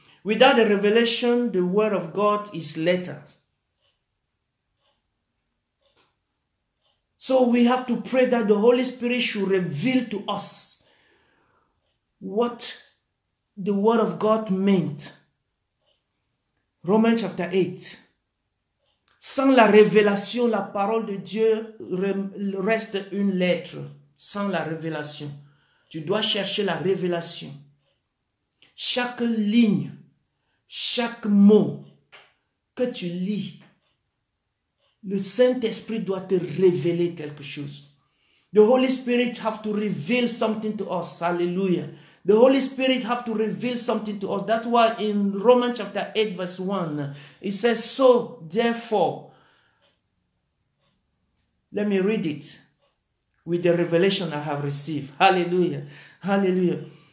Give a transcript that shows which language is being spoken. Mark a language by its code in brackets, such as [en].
[en] Without the revelation, the word of God is letters. So we have to pray that the Holy Spirit should reveal to us what the word of God meant. Romans chapter 8. [fr] Sans la révélation, la parole de Dieu reste une lettre. Sans la révélation. Tu dois chercher la révélation. Chaque ligne, chaque mot que tu lis, le Saint-Esprit doit te révéler quelque chose. [en] The Holy Spirit have to reveal something to us. Hallelujah. The Holy Spirit have to reveal something to us. That's why in Romans chapter 8 verse 1, it says, so therefore, let me read it with the revelation I have received. Hallelujah. Hallelujah.